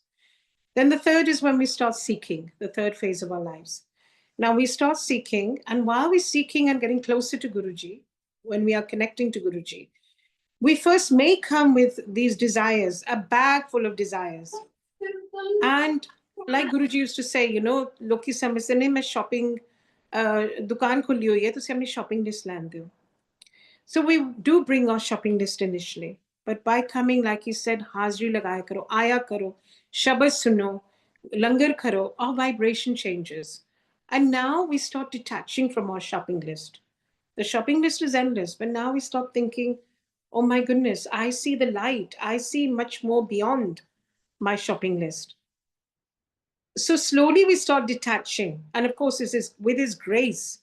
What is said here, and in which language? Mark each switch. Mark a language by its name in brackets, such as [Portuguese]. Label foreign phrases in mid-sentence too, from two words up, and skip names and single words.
[English] Then the third is when we start seeking, the third phase of our lives. Now we start seeking, and while we're seeking and getting closer to Guruji, when we are connecting to Guruji, we first may come with these desires, a bag full of desires. And like Guruji used to say, [Punjabi] ਲੋਕੀ ਸਮਝਦੇ ਨੇ ਮੈਂ shopping ਦੁਕਾਨ ਖੋਲੀ ਹੋਈ ਹੈ, ਤੁਸੀਂ ਆਪਣੀ [English] shopping list [Punjabi] ਲੈਂਦੇ ਹੋ. [English] So we do bring our shopping list initially. But by coming, like he said, [Punjabi] ਹਾਜ਼ਰੀ ਲਗਾਇਆ ਕਰੋ, ਆਇਆ ਕਰੋ, ਸ਼ਬਦ ਸੁਣੋ, ਲੰਗਰ ਕਰੋ, [English] our vibration changes. And now we start detaching from our shopping list. The shopping list is endless, but now we start thinking, oh my goodness, I see the light. I see much more beyond my shopping list. So slowly we start detaching. And of course, this is with his grace.